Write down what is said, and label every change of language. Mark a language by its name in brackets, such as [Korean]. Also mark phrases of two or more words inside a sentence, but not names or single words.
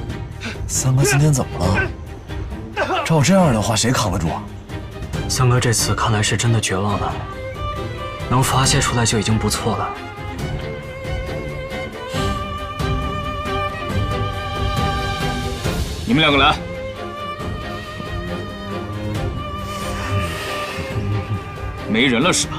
[Chinese] 三哥今天怎麼了？照這樣的話，誰扛得住啊？三哥這次看來是真的絕望了，能發洩出來就已經不錯了。你們兩個來。沒人了是吧？